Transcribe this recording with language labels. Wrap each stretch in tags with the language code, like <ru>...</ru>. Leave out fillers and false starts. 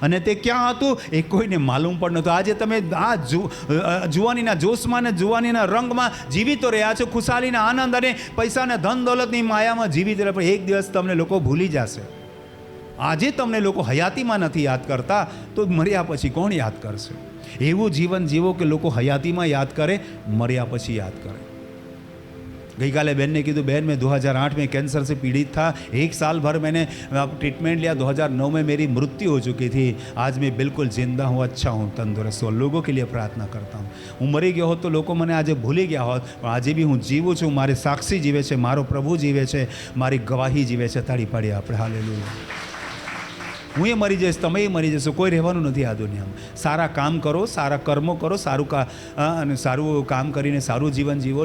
<gu>અને તે ક્યાં હતું એ કોઈને માલુમ પણ નહોતું. આજે તમે આ જુવાનીના જોશમાં ને જુવાનીના રંગમાં જીવિત રહ્યા છો, ખુશાલીના આનંદ અને પૈસાના ધન દોલતની માયામાં જીવિત રહ્યા, પણ એક દિવસ તમને લોકો ભૂલી જશે. આજે તમને લોકો હયાતીમાં નથી યાદ કરતા, તો મર્યા પછી કોણ યાદ કરશે? એવું જીવન જીવો કે લોકો હયાતીમાં યાદ કરે, મર્યા પછી યાદ કરે.</gu> <hi>गईकाले बहन ने कहा, बहन मैं 2008 में कैंसर से पीड़ित था, 1 साल भर मैंने ट्रीटमेंट लिया, 2009 में मेरी मृत्यु हो चुकी थी, आज मैं बिल्कुल जिंदा हूँ, अच्छा हूँ, तंदुरुस्त हूँ, लोगों के लिए प्रार्थना करता हूँ.</hi> <gu>હું મરી ગયો હોત તો લોકો મને આજે ભૂલી ગયા હોત, પણ આજે બી હું જીવું છું. મારે સાક્ષી જીવે છે, મારો પ્રભુ જીવે છે, મારી ગવાહી જીવે છે. તાળી પાડીએ આપણે હાલેલુયા. હું એ મરી જઈશ, તમે એ મરી જશો, કોઈ રહેવાનું નથી આ દુનિયામાં. સારા કામ કરો, સારા કર્મો કરો, અને સારું કામ કરીને સારું જીવન જીવો.</gu>